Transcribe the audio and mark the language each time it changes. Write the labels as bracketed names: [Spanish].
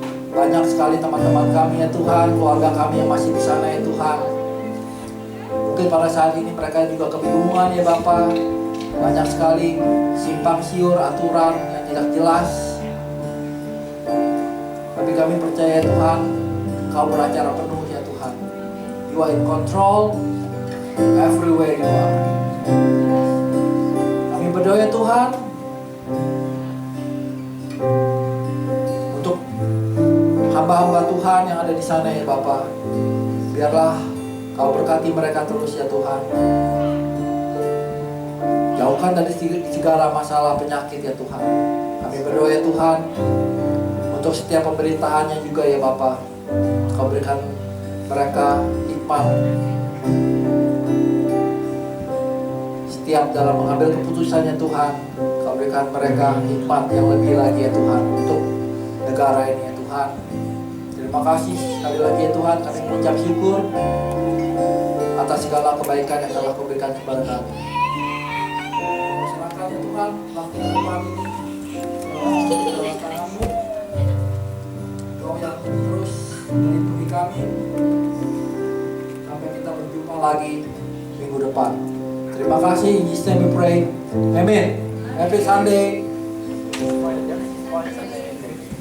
[Indonesian] Banyak sekali teman-teman kami ya Tuhan, keluarga kami yang masih di sana ya Tuhan. Mungkin pada saat ini mereka juga kebingungan ya Bapa. Banyak sekali simpang siur aturan yang tidak jelas. Tapi kami percaya Tuhan, Kau beracara penuh ya Tuhan. [English] You are in control everywhere you are. [Indonesian] Kami berdoa ya Tuhan untuk hamba-hamba Tuhan yang ada di sana ya Bapa. Biarlah Kau berkati mereka terus ya Tuhan. Jauhkan dari segala masalah penyakit ya Tuhan. Kami berdoa ya Tuhan untuk setiap pemerintahannya juga ya Bapa. Kau berikan mereka hikmat setiap dalam mengambil keputusannya Tuhan. Kau berikan mereka hikmat yang lebih lagi ya Tuhan untuk negara ini ya Tuhan. Terima kasih sekali lagi ya Tuhan. Kami mengucap syukur atas segala kebaikan yang telah Kau berikan kepada kami. Serahkan ya Tuhan waktu kami ini dalam tangan-Mu. Kau yang terus melindungi kami sampai kita berjumpa lagi minggu depan. Terima kasih. [English] In Jesus' name we pray. Amen. Happy Sunday.